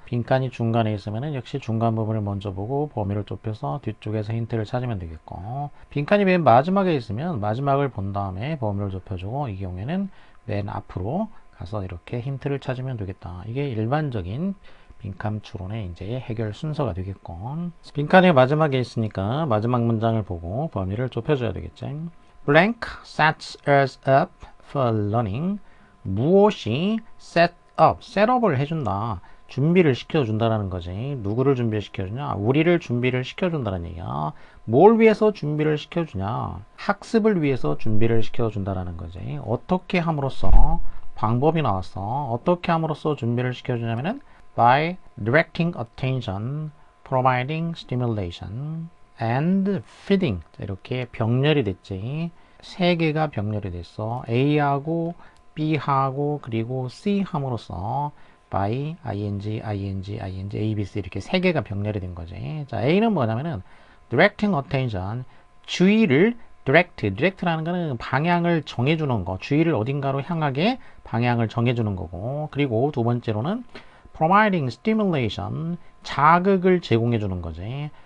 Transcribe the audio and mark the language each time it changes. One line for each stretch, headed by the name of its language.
Korean: 빈칸이 중간에 있으면 역시 중간 부분을 먼저 보고 범위를 좁혀서 뒤쪽에서 힌트를 찾으면 되겠고, 빈칸이 맨 마지막에 있으면 마지막을 본 다음에 범위를 좁혀주고, 이 경우에는 맨 앞으로 가서 이렇게 힌트를 찾으면 되겠다. 이게 일반적인 빈칸 추론의 이제 해결 순서가 되겠고, 빈칸이 마지막에 있으니까 마지막 문장을 보고 범위를 좁혀줘야 되겠지.
English: Blank sets us up for learning.
Korean: 무엇이 set up, setup을 해준다. 준비를 시켜준다라는 거지. 누구를 준비시켜주냐? 우리를 준비를 시켜준다는 얘기야. 뭘 위해서 준비를 시켜주냐? 학습을 위해서 준비를 시켜준다라는 거지. 어떻게 함으로써? 방법이 나왔어. 어떻게 함으로써 준비를 시켜주냐면은
English: by directing attention, providing stimulation, and feeding.
Korean: 이렇게 병렬이 됐지. 세 개가 병렬이 됐어. A하고 B하고 그리고 C 함으로써 by ing, A, B, C 이렇게 세 개가 병렬이 된 거지. 자, A는 뭐냐면은 directing attention, 주의를 direct라는 거는 방향을 정해주는 거, 주의를 어딘가로 향하게 방향을 정해주는 거고, 그리고 두 번째로는 providing stimulation, 자극을 제공해 주는 거지.